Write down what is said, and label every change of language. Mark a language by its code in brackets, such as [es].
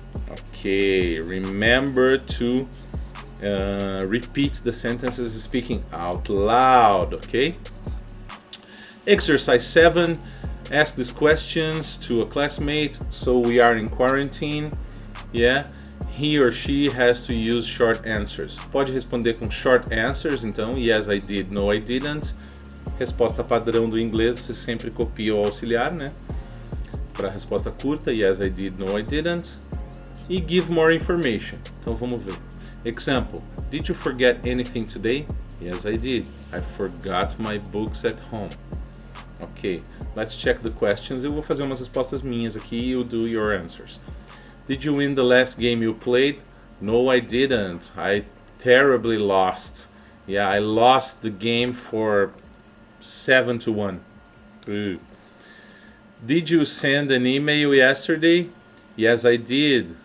[en] Okay, remember to repeat the sentences speaking out loud, okay? Exercise 7, ask these questions to a classmate. So we are in quarantine, he or she has to use short answers. [pt] Pode responder com short answers, então, [en] yes I did, no I didn't. [pt] Resposta padrão do inglês, você sempre copia o auxiliar, né? Para resposta curta, [en] yes I did, no I didn't. [pt] E [en] give more information. [pt] Então vamos ver. [en] Example, did you forget anything today? Yes I did. I forgot my books at home. [pt] Ok, [en] let's check the questions. [pt] Eu vou fazer umas respostas minhas aqui e [en] you do your answers. Did you win the last game you played? No, I didn't. I terribly lost. Yeah, I lost the game for 7-1. Ooh. Did you send an email yesterday? Yes, I did.